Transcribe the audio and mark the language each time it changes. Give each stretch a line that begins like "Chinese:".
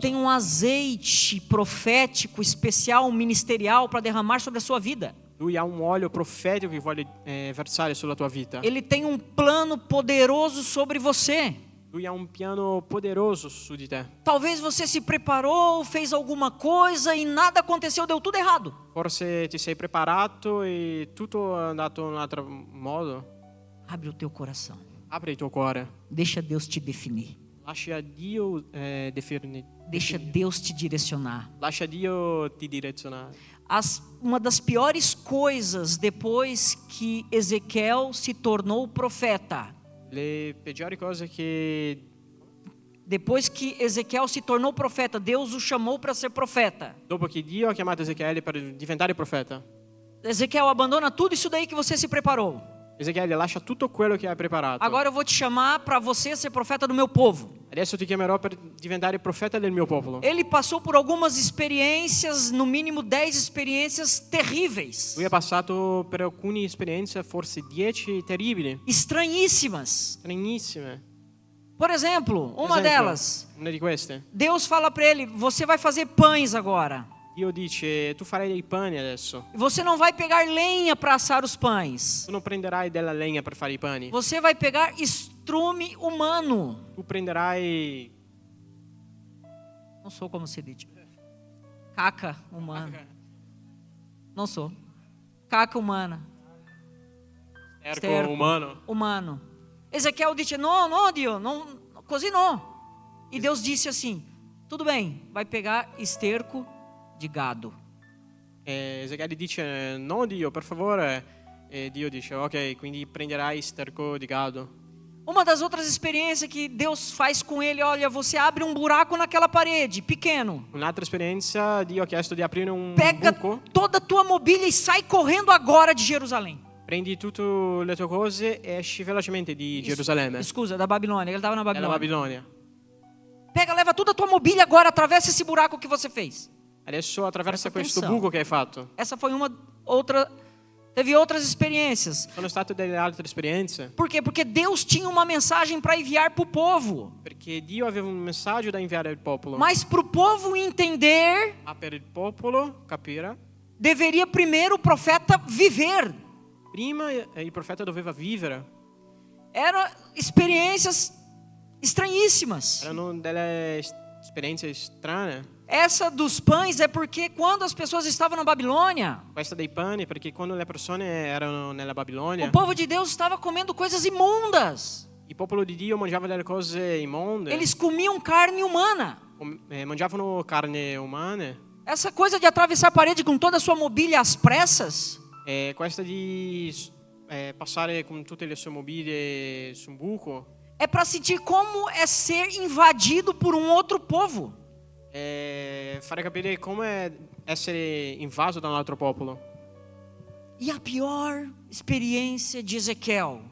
Portuguese: tem um azeite profético, especial, ministerial para derramar sobre a sua vida.
Italian: Lui ha un olio profetico che vuole versare sulla tua vita.
Portuguese: Ele tem um plano poderoso sobre você.
Italian: Lui ha un piano poderoso su di te.
Portuguese: Talvez você se preparou, fez alguma coisa e nada aconteceu, deu tudo errado.
Italian: Forse ti sei preparato e tutto è andato in un altro modo.
Portuguese: Abre o teu coração.
Italian: Apri il tuo cuore.
Portuguese: Deixa Deus te definir.
Italian: Lascia Dio
Portuguese: Deixa Deus te direcionar.
Italian: Lascia Dio ti direzionare.
Portuguese: Uma das piores coisas depois que Ezequiel se tornou profeta,
Italian: Le peggiori cose che
Portuguese: depois que Ezequiel se tornou profeta, Deus o chamou para ser profeta.
Italian: dopo che Dio ha chiamato Ezechiele per diventare profeta,
Portuguese: Ezequiel, abandona tudo isso daí que você se preparou.
Italian: Ezechiele lascia tutto quello che hai preparato.
Portuguese: Agora eu vou te chamar para você ser profeta do meu povo.
Italian: Adesso ti chiamerò per diventare profeta del mio popolo.
Portuguese: Ele passou por algumas experiências, no mínimo 10 experiências terríveis,
Italian: Lui ha passato per alcune esperienze, forse 10 terribili,
Portuguese: estranhíssimas.
Italian: stranissime.
Portuguese: Por exemplo, uma
Italian: Esempio,
Portuguese: delas,
Italian: una di queste.
Portuguese: Deus fala para ele: você vai fazer pães agora.
Italian: Dio dice, tu farai dei pani adesso.
Portuguese: Você não vai pegar lenha para assar os pães.
Italian: Tu non prenderai della legna per fare i pani.
Portuguese: Você vai pegar estrume humano.
Italian: Tu prenderai
Portuguese: Não sou como se diz. Caca humana. Não sou. Caca humana.
Italian: sterco umano.
Portuguese: Humano. Ezequiel disse: não, Dio, não,
Italian: così no.
Portuguese: E Deus disse assim: tudo bem, vai pegar esterco de gado.
Italian: Ezechiele dice, no Dio, per favore. E Dio dice, ok, quindi prenderai sterco di gado.
Portuguese: Uma das outras experiências que Deus faz com ele: olha, você abre um buraco naquela parede, pequeno.
Italian: Un'altra esperienza, Dio ha chiesto di aprire un
Portuguese: Pega
Italian: buco.
Portuguese: toda a tua mobília e sai correndo agora de Jerusalém.
Italian: Prendi tutte le tue cose e esci velocemente di Gerusalemme, Scusa,
Portuguese: da Babilônia, ele estava na
Italian: dalla
Portuguese: Babilônia.
Italian: Babilonia.
Portuguese: Pega, leva toda a tua mobília agora, atravessa esse buraco que você fez.
Italian: Adesso attraversa questo
Portuguese: atenção.
Italian: buco che hai fatto.
Portuguese: Essa foi uma outra. Teve outras experiências.
Italian: Sono state delle altre esperienze,
Portuguese: Por quê? Porque Deus tinha uma mensagem para enviar para o povo.
Italian: perché Dio aveva un messaggio da inviare al popolo.
Portuguese: Mas para o povo entender,
Italian: Ma per il popolo capire,
Portuguese: deveria primeiro o profeta viver.
Italian: prima il profeta doveva vivere.
Portuguese: Eram experiências estranhíssimas.
Italian: Erano delle esperienze strane.
Portuguese: Essa dos pães é porque quando as pessoas estavam na Babilônia,
Italian: Questa dei pani, perché quando le persone erano nella Babilonia,
Portuguese: o povo de Deus estava comendo coisas imundas.
Italian: il popolo di Dio mangiava delle cose immonde,
Portuguese: Eles comiam carne humana.
Italian: mangiavano carne umane.
Portuguese: Essa coisa de atravessar a parede com toda a sua mobília às pressas,
Italian: Questa di passare con tutte le sue mobili su un buco,
Portuguese: é para sentir como é ser invadido por um outro povo.
Italian: fare capire come essere invaso da un altro popolo.
Portuguese: E a pior experiência de Ezequiel.